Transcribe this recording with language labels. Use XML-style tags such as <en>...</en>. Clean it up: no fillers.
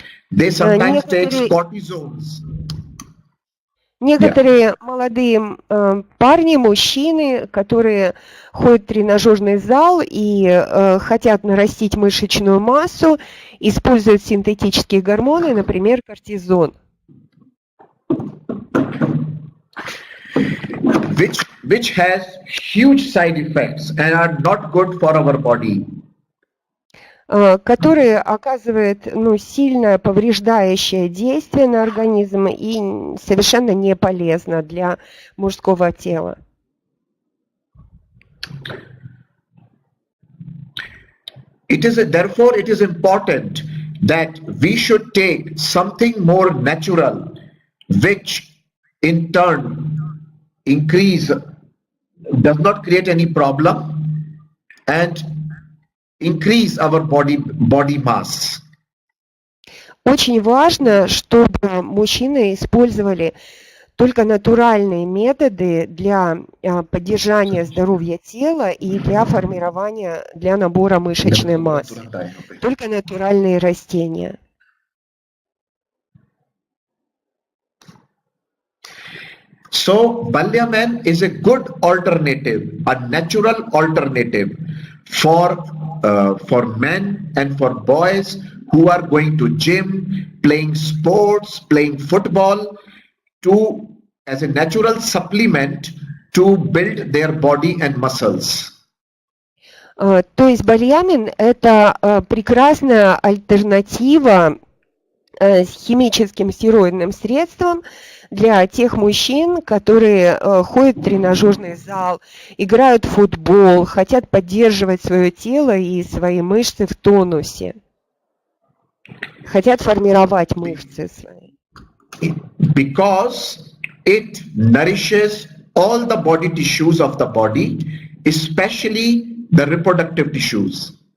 <en>They sometimes takes cortisones.</en> <ru>Некоторые молодые парни, мужчины, которые ходят в тренажерный зал и хотят нарастить мышечную массу, используют синтетические гормоны, например, кортизон.</ru> <en>Which has huge side effects and are not good for our body.</en> <ru>Которые оказывают сильное повреждающее действие на организм и совершенно не полезно для мужского тела.</ru> <en>Therefore, it is important that we should take something more natural, which in turn does not create any problem and increase our body mass.</en> <ru>Очень важно, чтобы мужчины использовали только натуральные методы для поддержания здоровья тела и для формирования, для набора мышечной массы. Только натуральные растения.</ru> <en>So Balyaman is a good alternative, a natural alternative for men and for boys who are going to gym, playing sports, playing football, as a natural supplement to build their body and muscles.</en> <ru>То есть бальямин – это прекрасная альтернатива химическим стероидным средствам для тех мужчин, которые ходят в тренажерный зал, играют в футбол, хотят поддерживать свое тело и свои мышцы в тонусе, хотят формировать мышцы свои.</ru> <en>Because it nourishes all the body tissues of the body, especially the reproductive tissues.</en>